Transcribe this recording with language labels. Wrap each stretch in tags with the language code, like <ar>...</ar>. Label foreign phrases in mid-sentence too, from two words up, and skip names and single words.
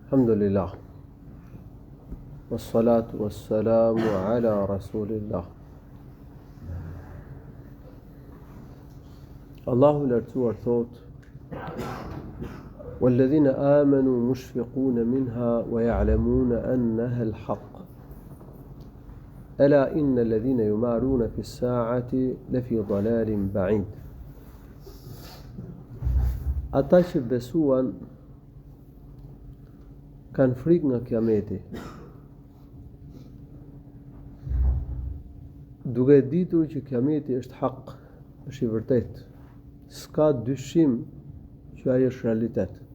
<ar>الحمد لله. والصلاة والسلام على رسول الله.</ar> <sq>Allahu lartësuar thot:</sq> <ar>والذين آمنوا مشفقون منها ويعلمون أنها الحق ألا إن الذين يمارون في الساعة لفي ضلال بعيد.</ar> <sq>Ata që besuan kanë frikë nga kiameti, duke ditur që kiameti është hak, është i vërtet, s'ka dyshim që ai është realitet.</sq>